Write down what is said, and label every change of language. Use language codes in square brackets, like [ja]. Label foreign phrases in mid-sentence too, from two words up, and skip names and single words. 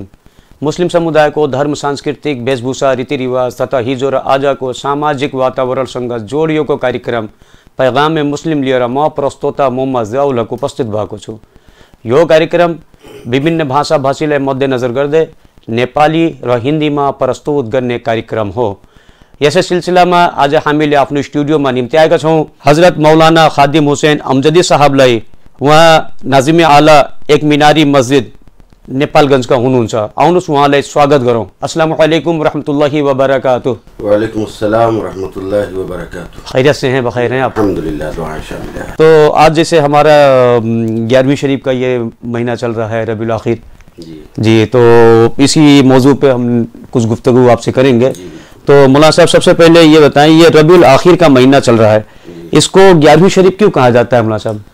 [ne] मुस्लिम समुदायको धर्म, सांस्कृतिक वेशभूषा, रीतिरिवाज तथा हिजो र आजको सामाजिक वातावरणसँग जोडिएको कार्यक्रम पैगाम मुस्लिम लिएर म प्रस्तोता मोहम्मद ज़ियाउल हक उपस्थित भएको छु। यो कार्यक्रम विभिन्न भाषाभाषीलाई मध्यनजर गर्दै नेपाली र हिन्दीमा प्रस्तुत गर्ने कार्यक्रम हो। यसै सिलसिलामा आज हामीले आफ्नो स्टुडियोमा निम्ति आएका छौँ हजरत मौलाना खादिम हुसैन अमजदी साहबलाई। उहाँ नाजिम आला एक मिनारी मस्जिद नेपालगञ्जका हुनुहुन्छ। आउनुहोस् उहाँलाई स्वागत गरौँ। [ar] السلام عليكم ورحمة الله وبركاته. وعليكم السلام ورحمة الله وبركاته. [ur] خیریت سے ہیں؟ بخیر ہیں آپ? الحمدللہ، دعا ان شاء اللہ. تو آج جیسے ہمارا 11ویں شریف کا یہ مہینہ چل رہا ہے، ربیع الآخر جی، تو اسی موضوع پہ ہم کچھ گفتگو آپ سے کریں گے. تو مولانا صاحب سب سے پہلے یہ بتائیں، یہ ربیع الآخر کا مہینہ چل رہا ہے، اس کو 11ویں شریف کیوں کہا جاتا ہے مولانا صاحب?